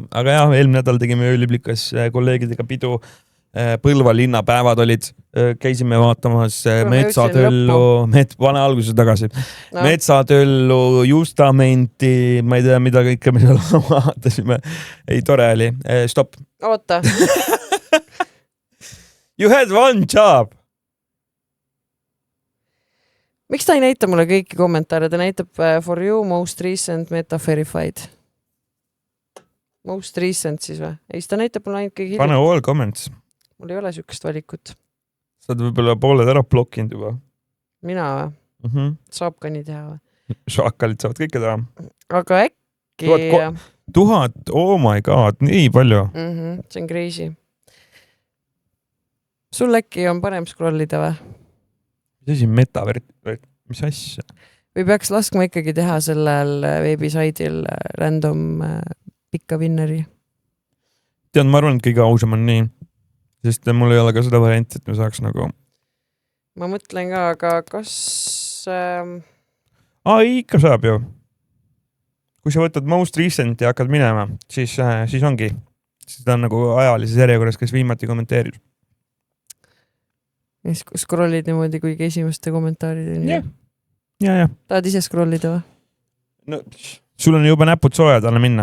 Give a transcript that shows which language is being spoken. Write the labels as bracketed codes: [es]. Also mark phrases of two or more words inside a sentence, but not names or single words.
[et] Aga jah, eelmine nädal tegime ööliblikas kolleegidega pidu. Põlva linnapäevad olid. Käisime vaatamas metsatöllu. Pane alguses tagasi. No. Metsatöllu, justamenti, ma ei tea, mida kõike me seal vaatasime. Ei, tore oli. Stop. Oota. [en] You had one job. [et] Miks ta ei näita mulle kõiki kommentaare? Ta näitab [en] for you, most recent, meta verified. Most recent [et] siis või? Ei, ta näitab mulle ainult kõige [en] Pane all comments. [et] Mul ei ole sükest valikut. Sa oled võib-olla pooled ära blokkinud juba. Mina või? Saab ka nii teha või? Šakalid saavad kõike teha. Aga äkki... 1000, [en] oh my god, [et] nii palju. See on crazy. Sul äkki on parem scrollida või? Mis asi metavert? Mis asja? Või peaks laskma ikkagi teha sellel veebisaidil random pikka vinneri? Tead, ma arvan, et kõige ausam on nii. Sest mul ei ole ka seda varianti, et me saaks nagu... Ma mõtlen ka, aga kas... ikka saab ju. Kui sa võtad [en] most recent [et] ja hakkad minema, siis ongi. Siis ta on nagu ajalises järjekorras, kes viimati kommenteerib. Scrollid niimoodi kuigi esimeste kommentaarideni. Ja. Tahad ise scrollida või? No, sul on juba näpud soojad, anna minna.